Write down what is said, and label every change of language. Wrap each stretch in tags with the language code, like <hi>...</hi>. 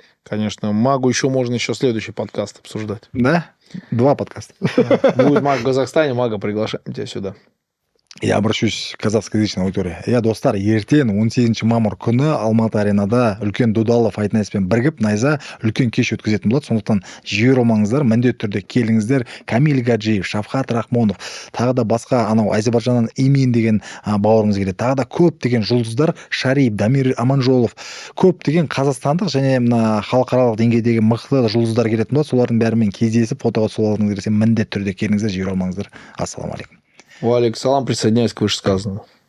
<ru>Конечно, Магу еще следующий подкаст обсуждать. Да? 2 подкаста. Будет Маг в Казахстане, Мага приглашаем тебя сюда. Я обращусь к казахскоязычной аудитория.</ru> <kk>Я достар, ертең 18 мамыр күні Алматы аренада үлкен Дудалы Fight Night'пен бірігіп найза үлкен кеш өткізетін болады. Сондықтан жібермеңіздер, міндетті түрде келіңіздер. Камиль Гаджиев, Шавхат Рахмонов, тағы да басқа анау Әзербайжаннан Имин деген бауырымыз келеді. Тағы да көптеген жұлдыздар, Шарип, Дамир Аманжолов, көптеген қазақстандық және мына халықаралық деңгейдегі мықты жұлдыздар келетін болады. Солардың бәрімен кездесіп фотоға түсіп алғыңыз келсе, міндетті түрде келіңіздер, жібермеңіздер. Ассаламу алейкум.</kk> <ru>Валик, салам, присоединяюсь к вышесказанному.</ru>